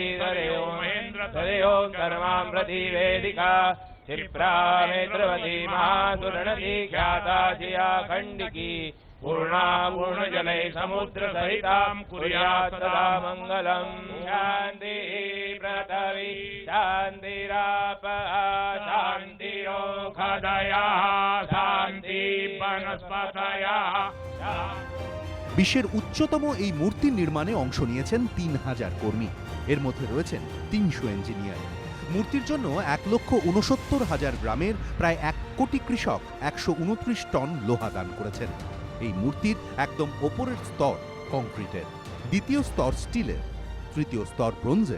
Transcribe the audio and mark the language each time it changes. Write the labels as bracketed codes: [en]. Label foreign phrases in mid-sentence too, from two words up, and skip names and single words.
[sa] सरयो महेंद्र सरयो कर्मामृति वेदिका क्षिप्रा नेत्रवती महादुर्नदी ख्याता जिया खंडिकी पूर्णा पूर्ण जले समुद्र सहितां कुर्यात् सदा मंगलम्। शांति पृथ्वी शांतिरापः शांतिरोषधयः शांति वनस्पतयः। [bn] বিশ্বের উচ্চতম এই মূর্তির নির্মাণে অংশ নিয়েছেন 3,000 কর্মী। এর মধ্যে রয়েছেন 300 ইঞ্জিনিয়ার। মূর্তির জন্য 1,69,000 গ্রামের প্রায় 1 কোটি কৃষক 129 টন লোহা দান করেছেন। এই মূর্তির একদম ওপরের স্তর কংক্রিটের, দ্বিতীয় স্তর স্টিলের, তৃতীয় স্তর ব্রোঞ্জের।